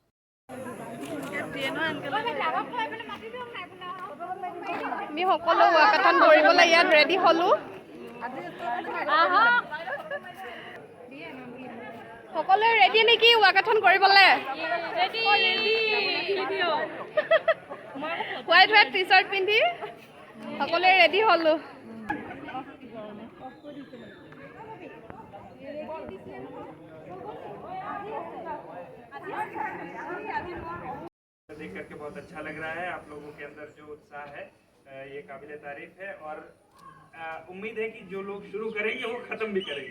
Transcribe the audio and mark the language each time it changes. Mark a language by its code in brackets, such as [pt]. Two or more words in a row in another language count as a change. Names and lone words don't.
[as] আমি সকলো ৱাকাথন কৰিবলৈ ইয়াত ৰেডি হ'লোঁ। সকলোৱে ৰেডি নেকি ৱাকাথন কৰিবলৈ? [en] white T-shirt [as] পিন্ধি সকলোৱে ৰেডি হ'লোঁ। [hi] देख करके बहुत अच्छा लग रहा है। आप लोगों के अंदर जो उत्साह है ये काबिले तारीफ है, और उम्मीद है कि जो लोग शुरू करेंगे वो ख़त्म भी करेंगे।